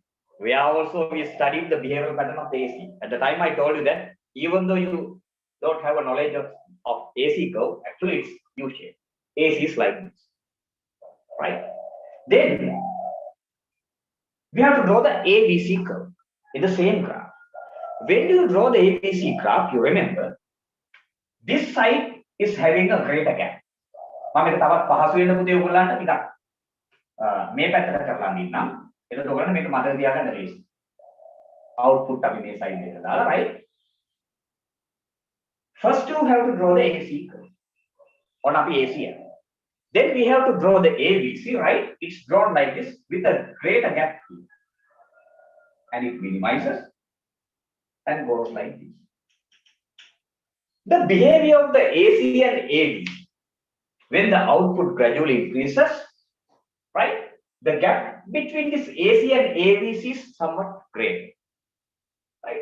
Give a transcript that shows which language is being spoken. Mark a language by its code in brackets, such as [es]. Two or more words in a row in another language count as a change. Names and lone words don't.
[en] Where also we studied the behavioral pattern of the AC. At the time I told you that even though you don't have a knowledge of AC curve, actually it's U-shaped. AC is like this. Right? Then we have to draw the ABC curve in the same graph. When you draw the ABC graph, you remember this side is having a greater gap. [si] මම මේක තවත් පහසු වෙන්න පුතේ ඔයගොල්ලන්ට ටිකක් මේ පැත්තට කරලා දෙන්නම්. එතකොට ඔයගොල්ලන් මේක මතක තියාගන්න ලේසි. Output අපි මේ side එකට දාලා, [en] right? First you have to draw the AC curve. [si] ඔන්න අපි AC එක. [en] Then we have to draw the ABC, right? It's drawn like this with a greater gap here. And it minimizes and goes like this. The behavior of the AC and AB, when the output gradually increases, the gap between this AC and ABC is somewhat great, right?